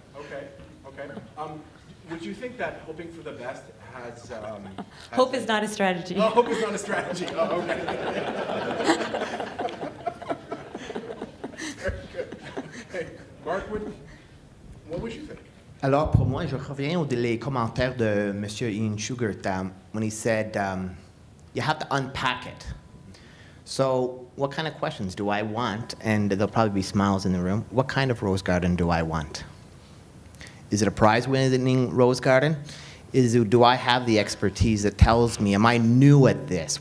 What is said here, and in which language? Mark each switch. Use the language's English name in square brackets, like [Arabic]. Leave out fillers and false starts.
[English] Okay, okay. Would you think that hoping for the best has... Hope is not a strategy. Oh, hope is not a strategy. Oh, okay. Very good. Okay. Mark, what would you think? [French] Alors, pour moi, je reviens aux les commentaires de M. [English] Ian Sugartam when he said, you have to unpack it. So what kind of questions do I want? And there'll probably be smiles in the room. What kind of rose garden do I want? Is it a prize-winning rose garden? Do I have the expertise that tells me, am I new at this?